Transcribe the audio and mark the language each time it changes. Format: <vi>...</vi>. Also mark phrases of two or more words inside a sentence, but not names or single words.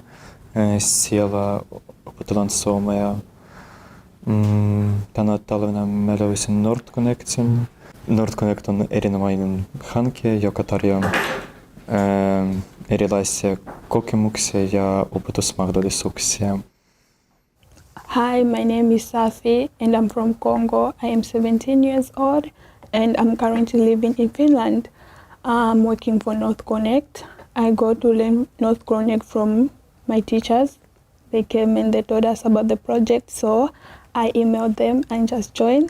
<fi>Siellä opetellaan suomea. Tänä talvena mä löysin NordConnectin. NordConnect on erinomainen hanke, joka tarjoaa erilaisia kokemuksia ja opetusmahdollisuuksia.</fi> <en>Hi, my name is Safi and I'm from Congo. I am 17 years old and I'm currently living in Finland. I'm working for NorthConnect. I got to learn NorthConnect from my teachers. They came and they told us about the project, so I emailed them and just joined.</en>